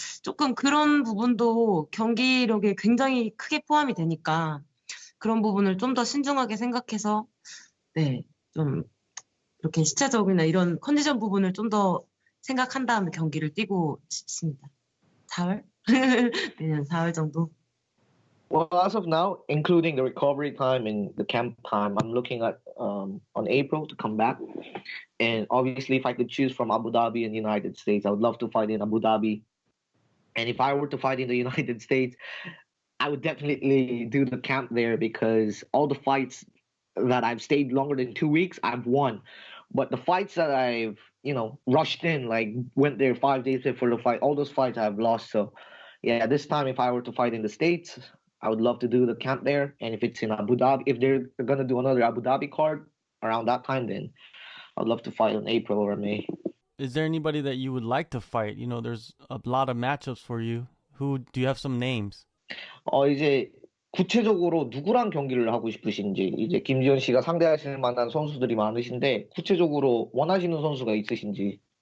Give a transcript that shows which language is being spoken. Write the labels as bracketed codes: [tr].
[ko] 조금 그런 부분도 경기력에 굉장히 크게 포함이 되니까 그런 부분을 좀 더 신중하게 생각해서 네, 좀 이렇게 시차적이나 이런 컨디션 부분을 좀 더 생각한 다음에 경기를 뛰고 싶습니다. 4월? 내년 4월 정도. [en] Well, as of now, including the recovery time and the camp time, I'm looking at on April to come back. And obviously, if I could choose from Abu Dhabi and the United States, I would love to fight in Abu Dhabi. And if I were to fight in the United States, I would definitely do the camp there because all the fights that I've stayed longer than 2 weeks, I've won. But the fights that I've, rushed in, like went there 5 days before the fight, all those fights I've lost. So, yeah, this time if I were to fight in the States, I would love to do the camp there. And if it's in Abu Dhabi, if they're going to do another Abu Dhabi card around that time, then I'd love to fight in April or May. Is there anybody that you would like to fight? There's a lot of matchups for you. Do you have some names? [ko] 이제 구체적으로 누구랑 경기를 하고 싶으신지, 이제 김지현 씨가 상대하실 만한 선수들이 많으신데 구체적으로 원하시는 선수가 있으신지.